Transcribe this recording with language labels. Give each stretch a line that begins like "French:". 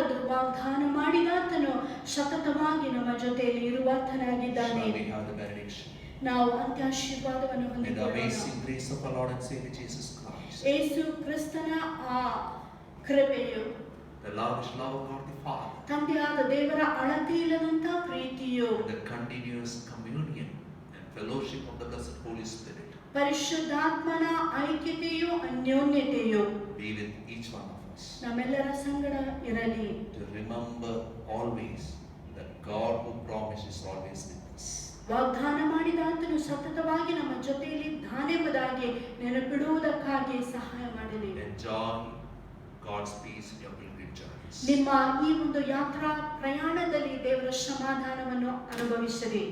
Kannada: ವಾಗ್ದಾನ ಮಾಡಿದಾತನು ಸತತವಾಗಿ ನಮ್ಮ ಜೊತೆಯಲ್ಲಿ ಇರುವಾತನಾಗಿದ್ದಾನೆ.
English: Shall we have the benediction?
Kannada: ನಾವು ಅಂತ್ಯಾಶೀರ್ವಾದವನ್ನು
English: May the
Kannada: ಹೊಂದಿಕೊಳ್ಳೋಣ.
English: amazing grace of our Lord and Savior Jesus Christ,
Kannada: ಯೇಸು ಕ್ರಿಸ್ತನ ಆ ಕೃಪೆಯು,
English: the lavish love of God the Father,
Kannada: ತಂದೆಯಾದ ದೇವರ ಅಳತೆಯಿಲ್ಲದಂತ ಪ್ರೀತಿಯು,
English: and the continuous communion and fellowship of the blessed Holy Spirit
Kannada: ಪರಿಶುದ್ಧಾತ್ಮನ ಐಕ್ಯತೆಯು ಅನ್ಯೋನ್ಯತೆಯು
English: be with each one of us.
Kannada: ನಮ್ಮೆಲ್ಲರ ಸಂಗಡ ಇರಲಿ.
English: To remember always that God who promised is always with us.
Kannada: ವಾಗ್ದಾನ ಮಾಡಿದಾತನು ಸತತವಾಗಿ ನಮ್ಮ ಜೊತೆಯಲ್ಲಿ ಧಾನ್ಯವಾದಾಗಿ ನೆನಪಿಡುವುದಕ್ಕಾಗಿ ಸಹಾಯ ಮಾಡಲಿ.
English: Enjoy God's peace in your pilgrim journeys.
Kannada: ನಿಮ್ಮ ಈ ಒಂದು ಯಾತ್ರಾ ಪ್ರಯಾಣದಲ್ಲಿ ದೇವರ ಸಮಾಧಾನವನ್ನು ಅನುಭವಿಸಿರಿ.